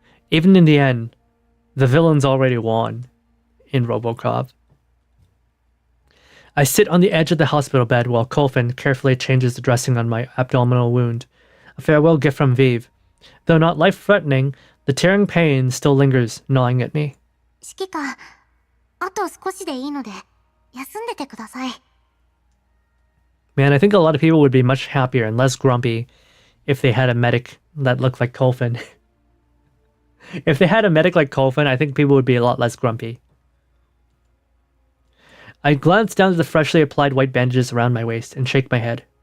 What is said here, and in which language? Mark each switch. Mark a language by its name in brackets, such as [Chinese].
[English] Even in the end, the villains already won in RoboCop. I sit on the edge of the hospital bed while Kolfin carefully changes the dressing on my abdominal wound. A farewell gift from Vive. Though not life-threatening, the tearing pain still lingers, gnawing at me. [Japanese] 指揮官、あと少しでいいので、休んでてください。 [English] Man, I think a lot of people would be much happier and less grumpy if they had a medic that looked like Kolfin. If they had a medic like Kolfin, I think people would be a lot less grumpy. I glance down to the freshly applied white bandages around my waist and shake my head.